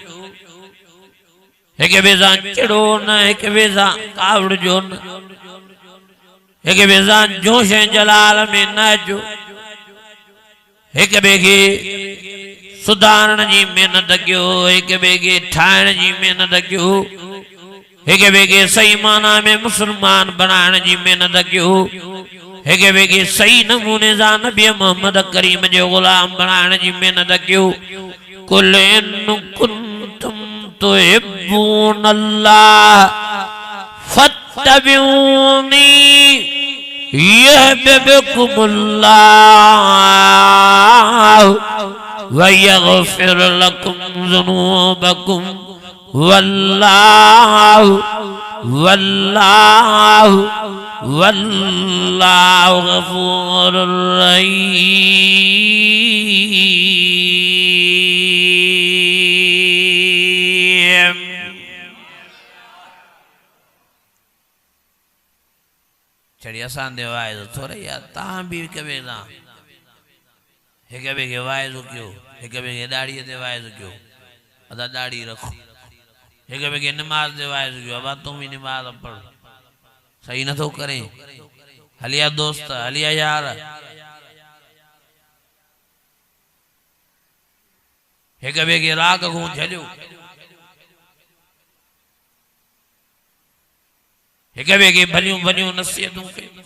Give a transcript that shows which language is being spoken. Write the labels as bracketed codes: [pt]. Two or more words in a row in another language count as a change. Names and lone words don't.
[sd] हिक ॿिए सां चिड़ो न, हिक ॿिए सां कावड़िजो न, हिक ॿिए सां जोश ऐं जलाल में न अचो, हिक ॿिए खे सुधारण जी महिनत कयो, हिक ॿिए खे ठाहिण जी महिनत कयो, हिक ॿिए खे सही माना में मुसलमान बनाइण जी महिनत कयो, हिक ॿिए खे सही नमूने सां नबी मोहम्मद करीम जो गुलाम बनाइण जी महिनत कयो। [ar] قل إن كنتم تحبون الله فاتبعوني يحببكم الله ويغفر لكم ذنوبكم والله والله والله غفور رحيم. [sd] चढ़ी असां दे वाइज़ थोड़े यार तां भी कबे ना हिक ॿिए खे वाइज़ कयो, हिक ॿिए खे दाढ़ीअ ते वाइज़ कयो, अदा दाढ़ी रखो, हिक ॿिए खे नमाज ते वाइज़ कयो, अब तूं भी नमाज पढ़, सही नथो करे, हलिया दोस्त हलिया यार, हिक ॿिए खे राग खां झलियो, हिक ॿिए खे भलियूं भलियूं नसीहतूं कयूं।